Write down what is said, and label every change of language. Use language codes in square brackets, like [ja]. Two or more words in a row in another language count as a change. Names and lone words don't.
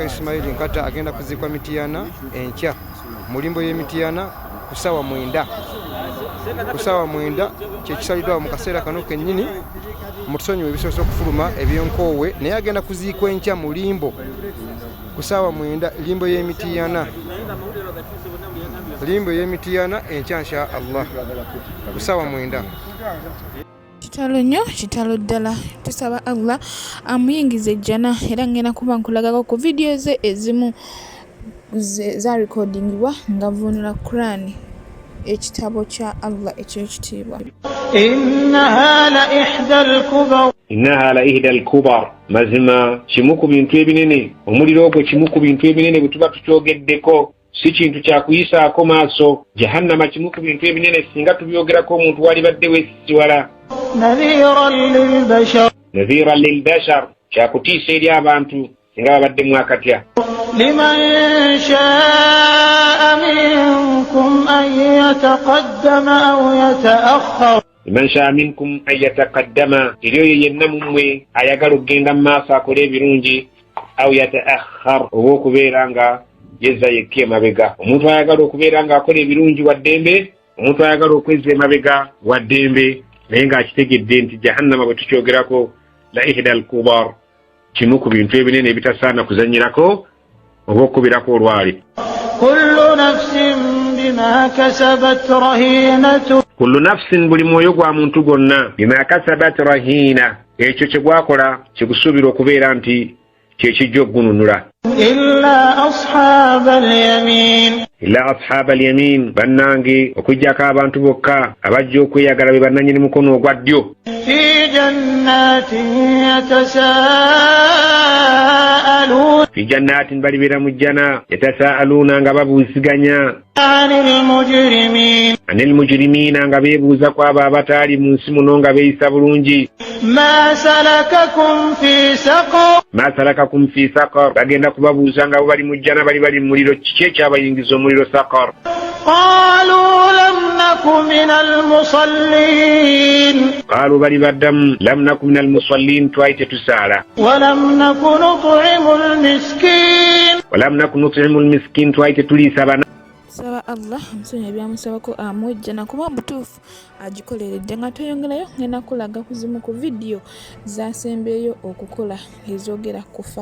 [lg] Ismail Nkata agenda kuziikwa Mityana enkya mu limbo y'Emityana ku ssaawa 9 ku ssaawa 9 kyekisaliddwa mu kaseera kano kennyini mutusonyiwe ebisoose okufuluma ebyenkoowe naye agenda kuziikwa enkya mu limbo ku ssaawa 9 limbo y'Emityana enkya insha Allah ku ssaawa 9. Kitalo nnyo kitalo ddala tusaba Allah amuyingize ejjana era ngenda kuba nkulagako ku vidiyo ze ezimu za recordingibwa nga vunula Quran ekitabo kya Allah eky'ekitiibwa. [ar] إنها لإحدى الكبر [lg] mazima kimu ku bintu ebinene omuliro ogwo kimu ku bintu ebinene bwe tuba tukyogeddeko si kintu kya kuyisaako maaso. Jahannama kimu ku bintu ebinene singa tubyogerako omuntu wali badde weesisiwala. [ar] نذيرا للبشر [lg] kyakutiisa eri abantu singa babaddemu akatya. [ar] لمن شاء منكم أن يتقدم أو يتأخر لمن شاء منكم أن يتقدم [lg] eri oyo yenna mu mmwe ayagala okugenda mu maaso akole ebirungi [ar] أو يتأخر [lg] oba okubeera nga yezza yekka emabega. Omuntu ayagala okubeera ng'akola ebirungi wa ddembe, omuntu ayagala okwezza emabega wa ddembe naye ng'akitegedde nti jahannama bwe tukyogerako [ar] لإحدى الكبر [lg] kimu ku bintu ebinene ebitasaana kuzannyirako oba okubirako olwali. [ar] كل نفس بما كسبت رهينة كل نفس [lg] buli mwoyo gwa muntu gwonna [ar] بما كسبت رهينة [lg] ekyo kye gwakola kigusuubira okubeera nti kyekijja okugununula. [ar] إلا أصحاب اليمين [lg] bannange okujjako abantu bokka abajja okweyagala be bannannyini mukono ogwa ddyo. [ar] في جنات يتساءلون في جنات [lg] balibeera mu jjana yatasaaluna nga babuuziganya [ar] عن المجرمين [lg] nga beebuuza ku abo abataali mu nsi muno nga beeyisa bulungi. [ar] ما سلككم في سقر [lg] bagenda kubabuuza nga bo bali mu jjana bali mu muliro kiki ekyabayingiza omuliro saqar. [ar] قالوا لم نك من المصلين [lg] qaalu bali baddamu [ar] لم نك من المصلين [lg] twali tetusaala. [ar] ولم نك نطعم المسكين [lg] twali tetuliisa bana. Saba Allah amusonyiwe ebyamusabako amwejjana kuba mutuufu agikoleredde nga toyongerayo ngenda kulaga kuzimu ku vidiyo zasembeeyo okukola ezoogera kufa.